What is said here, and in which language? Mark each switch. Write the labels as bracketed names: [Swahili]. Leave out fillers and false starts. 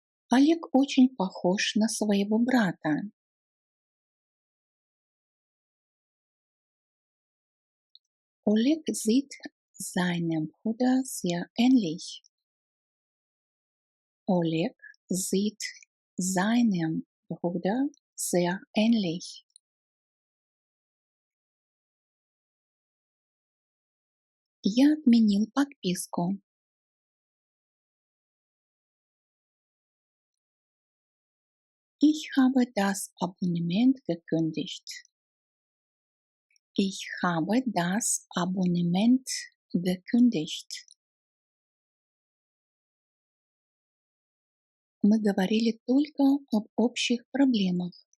[Russian] Олег очень похож на своего брата. [German] Oleg sieht seinem Bruder sehr ähnlich. Oleg sieht seinem Bruder sehr ähnlich. [Russian] Я отменил подписку. [German] Ich habe das Abonnement gekündigt. Ich habe das Abonnement gekündigt. [Russian] Мы говорили только об общих проблемах.